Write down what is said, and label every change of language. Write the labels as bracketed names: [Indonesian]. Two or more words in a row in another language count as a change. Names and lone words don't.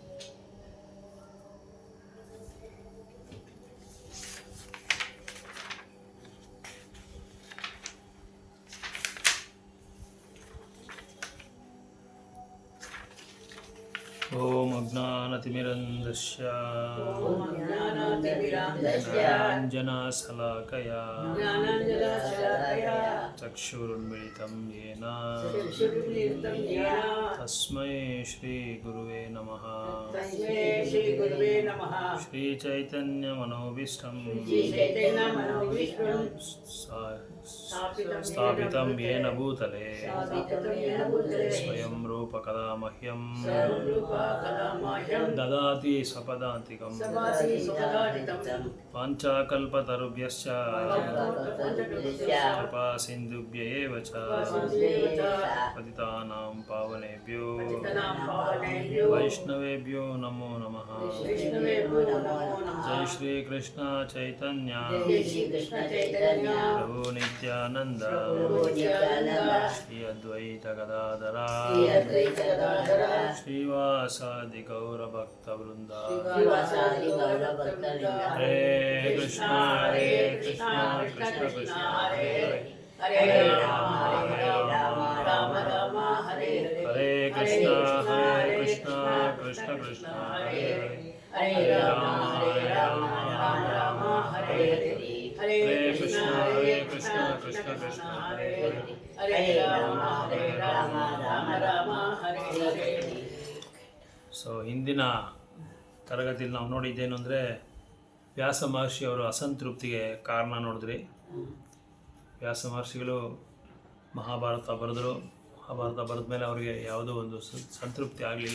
[Sanskrit] ಓಂ ಅಜ್ಞಾನತಿಮಿರಂಧಸ್ಯ ಜ್ಞಾನಾಂಜನಶಲಾಕಯಾ ಚಕ್ಷುರುನ್ಮಿಳಿತಂ ಯೇನ ತಸ್ಮೈ ಶ್ರೀ ಗುರುವೇ ನಮಃ. ಶ್ರೀ ಚೈತನ್ಯ ಮನೋಭೀಷ್ಟಂ ಸ್ಥಾಪಿತಂ ಯೇನ ಭೂತಲೆ ಸ್ವಯಂ ರೂಪ ಕದಾ ಮಹ್ಯಂ ರಾಮಾಯಣಂ ದದಾತಿ ಸ್ವಪದಾಂತಿಕಂ ಸಮಾಸಿ ಸ್ವಪದಾದಿತಂ ಪಾಂಚಾಕಲ್ಪತರುಭ್ಯಶ್ಚ ಕೃಪಾ ಸಿಂಧುಭ್ಯ ಏವ ಚ ಪತಿತಾನಾಂ ಪಾವನೇಭ್ಯೋ ವೈಷ್ಣವೇಭ್ಯೋ ನಮೋ ನಮಃ. ಜೈ ಶ್ರೀ ಕೃಷ್ಣ ಚೈತನ್ಯ ಪ್ರಭು ನಿತ್ಯಾನಂದ ಶ್ರೀ ಅದ್ವೈತ ಗದಾಧರ ಶ್ರೀವಾಸಾದಿ ಗೌರ ಭಕ್ತ ವೃಂದ. ಹರೇ ಕೃಷ್ಣ ಹರೇ ಕೃಷ್ಣ ಕೃಷ್ಣ ಕೃಷ್ಣ ಹರೇ ಹರೇ ಹರೇ ರಾಮ ರಾಮ ರಾಮ ಹರೇ ಹರೇ ಕೃಷ್ಣ ಕೃಷ್ಣ ಕೃಷ್ಣ ಹರೇ ಹರೇ ರಾಮ ರಾಮ ರಾಮ ಹರೇ ಹರೇ ಕೃಷ್ಣ ಕೃಷ್ಣ ಕೃಷ್ಣ ಹರೇ ಹರೇ ರಾಮ ರಾಮ ರಾಮ ಹರೇ ಹರೇ. [Kannada] ಸೊ ಹಿಂದಿನ ತರಗತಿಯಲ್ಲಿ ನಾವು ನೋಡಿದ್ದೇನು ಅಂದರೆ ವ್ಯಾಸ ಮಹರ್ಷಿಯವರು ಅಸಂತೃಪ್ತಿಗೆ ಕಾರಣ ನೋಡಿದ್ರಿ. ವ್ಯಾಸ ಮಹರ್ಷಿಗಳು ಮಹಾಭಾರತ ಬರೆದರು. ಮಹಾಭಾರತ ಬರೆದ ಮೇಲೆ ಅವರಿಗೆ ಯಾವುದೋ ಒಂದು ಸಂತೃಪ್ತಿ ಆಗಲಿಲ್ಲ.